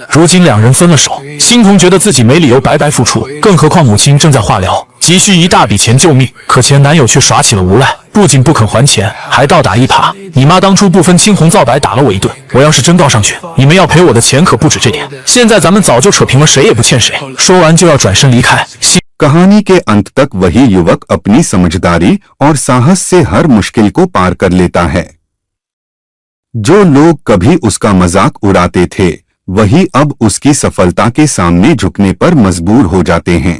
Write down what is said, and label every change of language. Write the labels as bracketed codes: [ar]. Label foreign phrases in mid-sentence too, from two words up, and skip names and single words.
[zh] 如今两人分了手，欣桐觉得自己没理由白白付出，更何况母亲正在化疗，急需一大笔钱救命。可前男友却耍起了无赖，不仅不肯还钱，还倒打一耙。你妈当初不分青红皂白打了我一顿，我要是真告上去，你们要赔我的钱可不止这点。现在咱们早就扯平了，谁也不欠谁。说完就要转身离开。 [hi] कहानी के अंत तक वही युवक अपनी समझदारी और साहस से हर मुश्किल को पार कर लेता है। जो लोग कभी उसका मजाक उड़ाते थे, वही अब उसकी सफलता के सामने झुकने पर मजबूर हो जाते हैं।